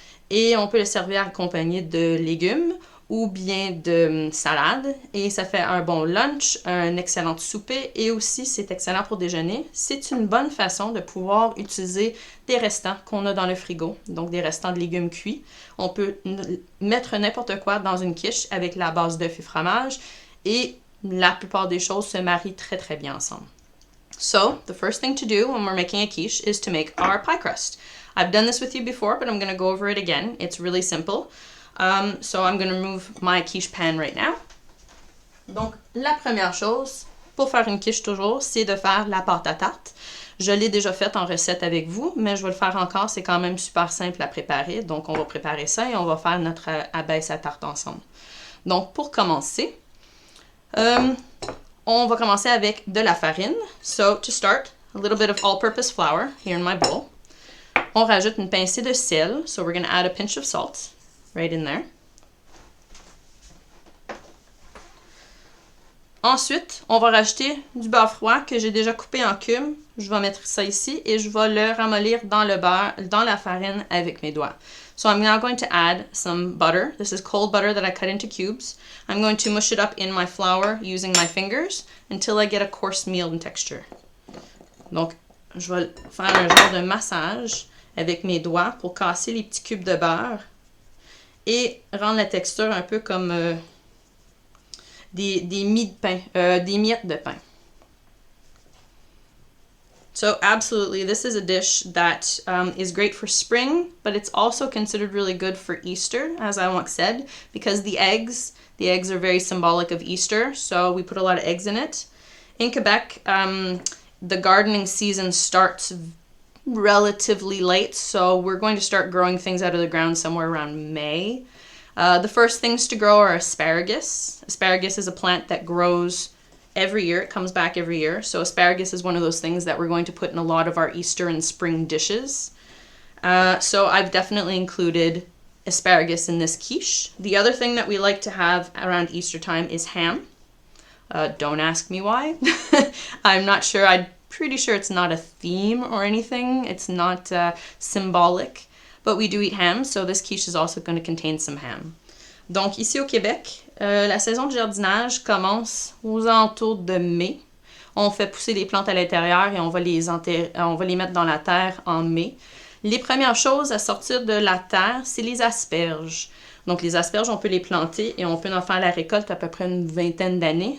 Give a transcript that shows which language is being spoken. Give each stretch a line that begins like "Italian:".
French: Et on peut le servir accompagné de légumes ou bien de salade, et ça fait un bon lunch, un excellent souper, et aussi c'est excellent pour déjeuner. C'est une bonne façon de pouvoir utiliser des restants qu'on a dans le frigo, donc des restants de légumes cuits. On peut mettre n'importe quoi dans une quiche avec la base d'œufs et fromage, et la plupart des choses se marient très très bien ensemble.
English: So, the first thing to do when we're making a quiche is to make our pie crust. I've done this with you before, but I'm going to go over it again. It's really simple. So I'm going to remove my quiche pan right now.
French: Donc, la première chose, pour faire une quiche toujours, c'est de faire la pâte à tarte. Je l'ai déjà faite en recette avec vous, mais je vais le faire encore. C'est quand même super simple à préparer. Donc, on va préparer ça et on va faire notre abaisse à tarte ensemble. Donc, pour commencer, on va commencer avec de la farine.
English: So, to start, a little bit of all-purpose flour here in my bowl.
French: On rajoute une pincée de sel.
English: So, we're going to add a pinch of salt right in there.
French: Ensuite, on va rajouter du beurre froid que j'ai déjà coupé en cubes. Je vais mettre ça ici et je vais le ramollir dans le beurre, dans la farine avec mes doigts.
English: So I'm now going to add some butter. This is cold butter that I cut into cubes. I'm going to mush it up in my flour using my fingers until I get a coarse meal in texture.
French: Donc, je vais faire un genre de massage avec mes doigts pour casser les petits cubes de beurre et rendre la texture un peu comme des miettes de pain, des miettes de pain.
English: So absolutely, this is a dish that is great for spring, but it's also considered really good for Easter, as I once said, because the eggs are very symbolic of Easter, so we put a lot of eggs in it. In Quebec, the gardening season starts relatively late, so we're going to start growing things out of the ground somewhere around May. The first things to grow are asparagus. Asparagus is a plant that grows every year. It comes back every year. So asparagus is one of those things that we're going to put in a lot of our Easter and spring dishes. So I've definitely included asparagus in this quiche. The other thing that we like to have around Easter time is ham. Don't ask me why. I'm not sure. I'd pretty sure it's not a theme or anything. It's not symbolic, but we do eat ham, so this quiche is also going to contain some ham.
French: Donc ici au Québec, la saison du jardinage commence aux alentours de mai. On fait pousser les plantes à l'intérieur et on va les mettre dans la terre en mai. Les premières choses à sortir de la terre, c'est les asperges. Donc les asperges, on peut les planter et on peut en faire la récolte à peu près une vingtaine d'années.